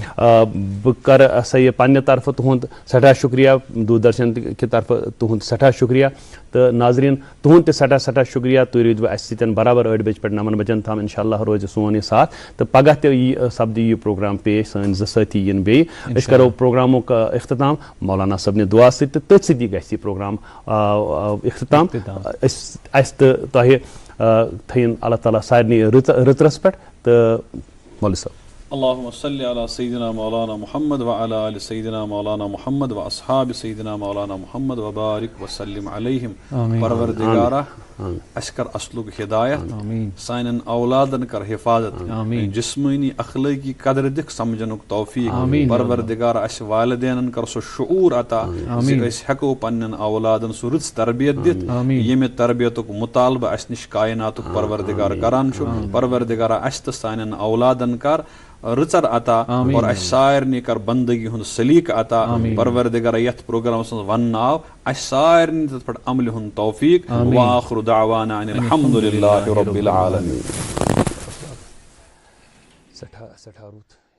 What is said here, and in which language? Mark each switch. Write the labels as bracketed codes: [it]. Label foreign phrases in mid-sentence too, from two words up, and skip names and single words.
[ks] بہٕ کرٕ ہسا یہِ پننہِ طرفہٕ تُہُنٛد سٮ۪ٹھاہ شُکریہ دوٗردرشن کہِ طرفہٕ تُہُنٛد سٮ۪ٹھاہ شُکریہ تہٕ ناظریٖن تُہُنٛد تہِ سٮ۪ٹھاہ سٮ۪ٹھاہ شُکریہ تُہۍ روٗدوٕ اَسہِ سۭتۍ برابر 8 بجہِ پٮ۪ٹھ 9 بجن تام [ar] انشاء اللہ [ks] روزِ سون یہِ ساتھ تہٕ پگہہ تہِ یی سپدِ یہِ پروگرام پیش سٲنۍ زٕ سٲتھی یِن بیٚیہِ أسۍ کرو پروگرامُک اختتام مولانا صٲبنہِ دُعا سۭتۍ تہٕ تٔتھۍ سۭتی گژھِ یہِ پروگرام اختتام اَسہِ تہٕ تۄہہِ تھٲیِن اللہ تعالیٰ سارنٕے رٕژرس پٮ۪ٹھ تہٕ مولوی صٲب [ar] اللهم صل على سيدنا مولانا محمد وعلى آل سيدنا مولانا محمد وأصحاب سيدنا مولانا محمد وبارك وسلم عليهم [ks] پروردگارا اس کر اصلک ہدایت سانن اولادن کر حفاظت جسمانی اخلاقی قدر دکھ سمجھنک توفیق پروردگارا اس والدینن کر سو شعور عطا اس ہیکو پنن اولادن سو رٕژ تربیت دِتھ ییٚمہِ تربیتک مطالبہ اس نش کائناتک پروردگار کران چھُ پروردگارا اس تہ سانن اولادن کر رٕژر عطا اور اس سارنٕے کر بندگی ہُنٛد سلیقہ عطا پروردگارا یتھ پروگرامس منٛز وننہٕ آو اس سارنٕے تتھ پٮ۪ٹھ عملہِ ہُنٛد توفیق [ar] وآخر دعوانا ان الحمد لله رب العالمين [ks] سٮ۪ٹھاہ رُت